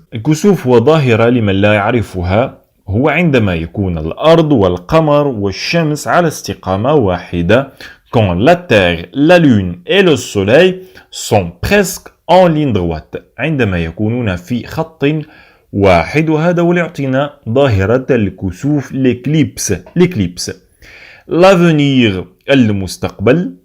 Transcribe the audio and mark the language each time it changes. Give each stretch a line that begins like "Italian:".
Arabic: الكسوف هو ظاهرة لمن لا يعرفها. هو عندما يكون الأرض والقمر والشمس على استقامة واحدة.
French: Quand la Terre, la Lune et le Soleil sont presque en ligne droite.
Arabic: عندما يكونون في خط واحد، وهذا هو اللي يعطينا ظاهرة الكسوف l'éclipse.
French: L'avenir
Arabic: المستقبل.